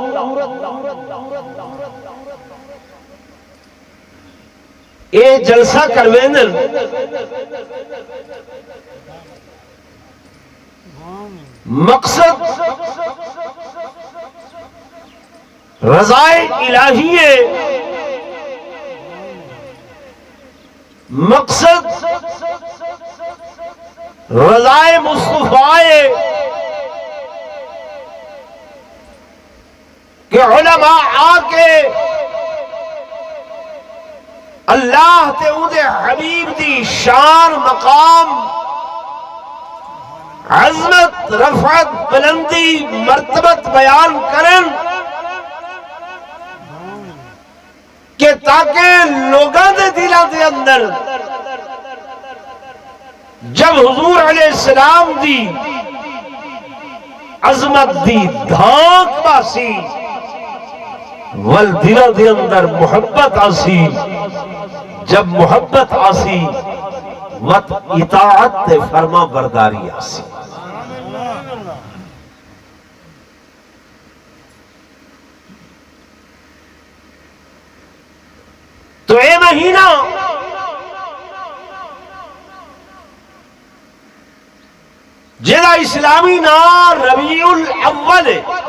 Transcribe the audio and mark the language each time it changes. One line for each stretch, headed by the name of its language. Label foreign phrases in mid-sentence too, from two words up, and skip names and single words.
Punjabi: اے جلسہ کروینن مقصد رضائے الہی ہے، مقصد رضائے مصطفیٰ ہے کہ علماء آکے اللہ تے اودے حبیب دی شان مقام عظمت رفعت بلندی مرتبت بیان کرن کہ تاکہ لوگاں دے دلاں دے اندر جب حضور علیہ السلام دی عظمت دی دھاک باسی ول دلوں دے اندر محبت آسی، جب محبت آسی وت اطاعت تے فرما برداری آسی۔ تو اے مہینہ جہاں اسلامی نام ربیع الاول ہے،